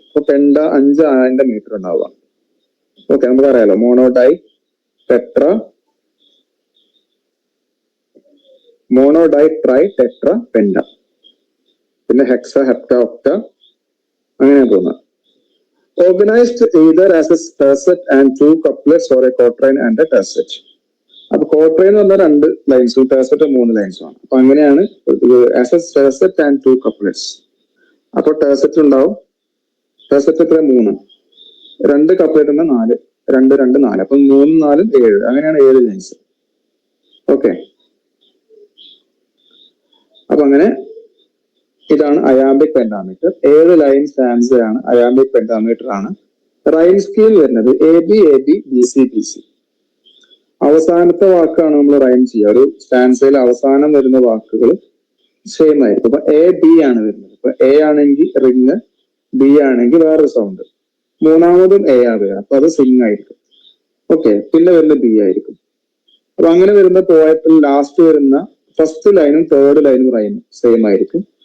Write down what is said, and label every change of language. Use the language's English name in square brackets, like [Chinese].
[Malayalam] അപ്പൊ പെൻഡ 5 അതിന്റെ മീറ്റർ ഉണ്ടാവുക. ഓക്കെ, നമുക്കറിയാലോ, മോണോഡൈ, ടെട്ര, മോണോഡൈ, ട്രൈ, ടെട്ര, പെൻഡ, പിന്നെ ഹെക്സ, ഹെപ്റ്റ, ഒക്ട, അങ്ങനെ പോകുന്നത്. [English] Organised either as a tercet and 2 couplets or a quatrain and a tercet. [Malayalam] അപ്പൊ ക്വാർട്ടർ എന്ന് പറഞ്ഞാൽ 2 ലൈൻസും ടെർസെറ്റ് 3 ലൈൻസും ആണ്. അപ്പൊ അങ്ങനെയാണ് [English] As a tercet and 2 couplets. [Malayalam] അപ്പൊ ടെർസെറ്റ് ഉണ്ടാവും, ടെർസെറ്റ് എത്ര 3, 2 കപ്ലെറ്റ് 4, 2 2 4, അപ്പൊ 3 4 7, അങ്ങനെയാണ് 7 ലൈൻസ്. ഓക്കെ, അപ്പൊ അങ്ങനെ ഇതാണ് അയാംബിക് പെന്റാമീറ്റർ. 7 ലൈൻ സ്റ്റാൻസ ആണ്, അയാംബിക് പെന്റാമീറ്റർ ആണ്. റൈം സ്കീം വരുന്നത് AB AB BC BC. അവസാനത്തെ വാക്കാണ് നമ്മൾ റൈം ചെയ്യുക. ഒരു സ്റ്റാൻസയിൽ അവസാനം വരുന്ന വാക്കുകൾ സെയിം ആയിരിക്കും. അപ്പൊ A B ആണ് വരുന്നത്. ഇപ്പൊ A ആണെങ്കിൽ റിങ്, B ആണെങ്കിൽ വേറൊരു സൗണ്ട്, മൂന്നാമതും A ആണ് വരുന്നത്, അപ്പൊ അത് സിങ് ആയിരിക്കും. ഓക്കെ, പിന്നെ വരുന്ന B ആയിരിക്കും. അപ്പൊ അങ്ങനെ വരുന്ന പോയത്തിൽ ലാസ്റ്റ് വരുന്ന ഫസ്റ്റ് ലൈനും തേർഡ് ലൈനും റൈമും സെയിം ആയിരിക്കും.